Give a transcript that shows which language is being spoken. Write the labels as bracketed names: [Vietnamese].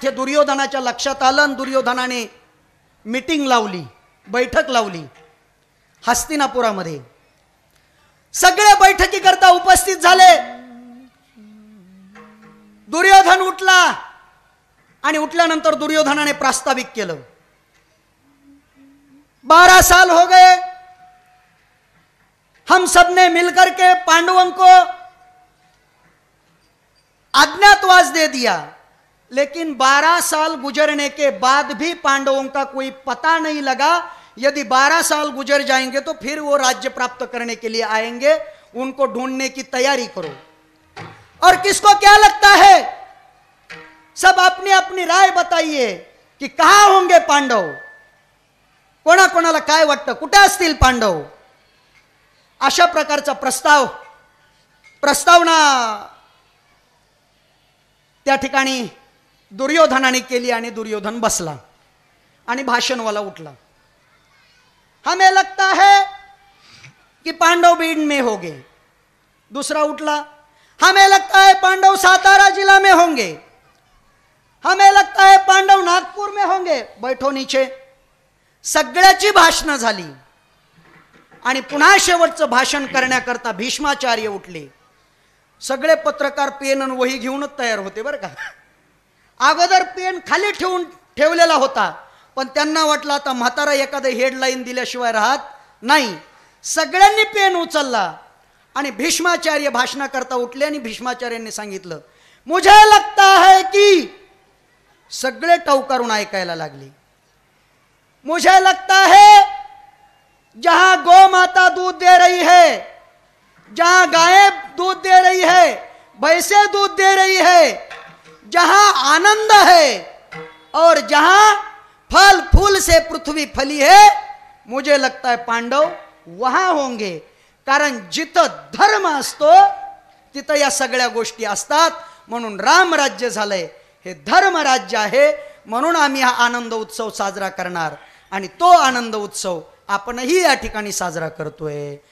[Marathi] हे दुर्योधनाच्या लक्षात आलं, आणि दुर्योधनाने मीटिंग लावली, बैठक लावली हस्तिनापुरामध्ये. सगळे बैठकीकरता उपस्थित झाले. दुर्योधन उठला, आणि उठल्यानंतर दुर्योधनाने प्रास्ताविक केलं. [Hindi] 12 साल हो गए, हम सब ने मिलकर के पांडवों को अज्ञातवास दे दिया, लेकिन 12 साल गुजरने के बाद भी पांडवों का कोई पता नहीं लगा. यदि 12 साल गुजर जाएंगे तो फिर वो राज्य प्राप्त करने के लिए आएंगे, उनको ढूंढने की तैयारी करो. और किसको क्या लगता है, सब अपनी अपनी राय बताइए कि कहां होंगे पांडव. [Marathi] कोणाकोणाला काय वाटतं, कुठे असतील पांडव. अशा प्रकारचा प्रस्तावना त्या ठिकाणी दुर्योधनाने केली, आणि दुर्योधन बसला आणि भाषणवाला उठला. [Hindi] हमें लगता है कि पांडव बीड में होंगे. [Marathi] दूसरा उठला, [Hindi] हमें लगता है पांडव सातारा जिला में होंगे. हमें लगता है पांडव नागपुर में होंगे. बैठो नीचे. [Marathi] सगळ्याची भाषणं झाली, आणि पुन्हा शेवटचं भाषण करण्याकरता भीष्माचार्य उठले. सगळे पत्रकार पेन आणि वही घेऊनच तयार होते बरं का. अगोदर पेन खाली ठेवलेला होता, पण त्यांना वाटलं आता म्हातारा एखादं हेडलाईन दिल्याशिवाय राहत नाही. सगळ्यांनी पेन उचलला, आणि भीष्माचार्य भाषणाकरता उठले, आणि भीष्माचार्यांनी सांगितलं, [Hindi] मुझे लगता है की. [Marathi] सगळे टवकारून ऐकायला लागले. [Hindi] मुझे लगता है जहां गौ माता दूध दे रही है, जहां गायें दूध दे रही है, भैंसे दूध दे रही है, जहां आनंद है और जहां फल फूल से पृथ्वी फली है, मुझे लगता है पांडव वहां होंगे. [Marathi] कारण जिथं धर्म असतो तिथं या सगळ्या गोष्टी असतात. म्हणून रामराज्य झालंय, हे धर्मराज्य आहे. म्हणून आम्ही हा आनंद उत्सव साजरा करणार, आणि तो आनंद उत्सव आपणही या ठिकाणी साजरा करतोय.